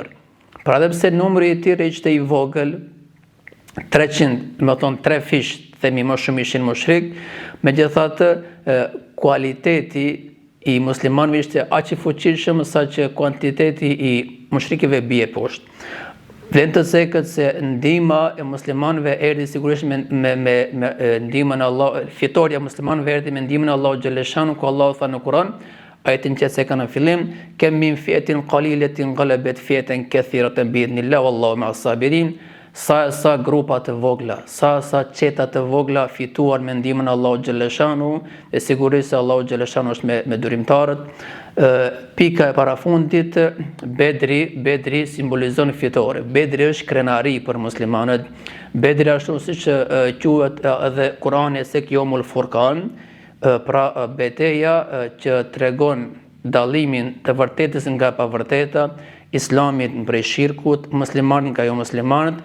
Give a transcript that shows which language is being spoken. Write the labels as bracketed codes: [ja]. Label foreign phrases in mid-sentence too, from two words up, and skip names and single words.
[sq] Pra edhe pse numri I tyre ishte I vogël, 300, më thonë 3 fish, themi më shumë ishin mushrik, megjithatë kualiteti I muslimanëve ishte aq I fuqishëm sa që kuantiteti I mushrikëve bie poshtë. Vlen të thekët se ndihma e muslimanëve erdhi sigurisht me ndihmën e Allah, fitoria e muslimanëve erdhi me ndihmën e Allahu xhaleshanu, ku Allahu tha në Kur'an, ajetin që se kanë në fillim, [ar] كم من فئة قليلة غلبت فئة كثيرة بإذن الله والله مع الصابرين. [sq] Sa grupa të vogla, sa qeta të vogla fituar me ndihmën e Allahu xhaleshanu, dhe sigurisht se Allahu xhaleshanu është me durimtarët. Pika e parafundit, Bedri simbolizon fitore. Bedri është krenari për muslimanët. Bedri ashtu siç quhet edhe Kurani se Yawmul Furqan, pra betejë që tregon dallimin të vërtetës nga e pavërteta, Islamit prej shirkut, muslimanit nga jo muslimanët.